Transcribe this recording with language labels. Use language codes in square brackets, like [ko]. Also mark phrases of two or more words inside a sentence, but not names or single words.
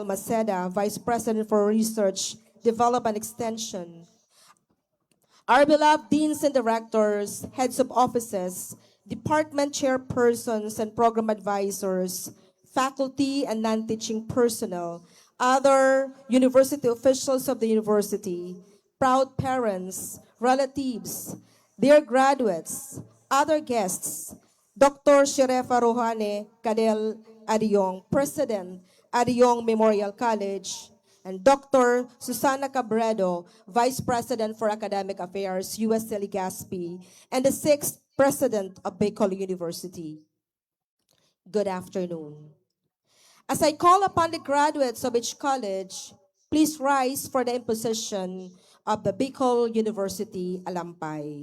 [en] Maceda, Vice President for Research, Development Extension, our beloved deans and directors, heads of offices, department chairpersons and program advisors, faculty and non-teaching personnel, other university officials of the university, proud parents, relatives, dear graduates, other guests, Dr. Sherefa Rohane Cadel Adiyong, President, Adiyong Memorial College, and Dr. Susana Cabredo, Vice President for Academic Affairs, USC Legazpi, and the 6th President of Bicol University. Good afternoon. As I call upon the graduates of each college, please rise for the imposition of the Bicol University Alampay.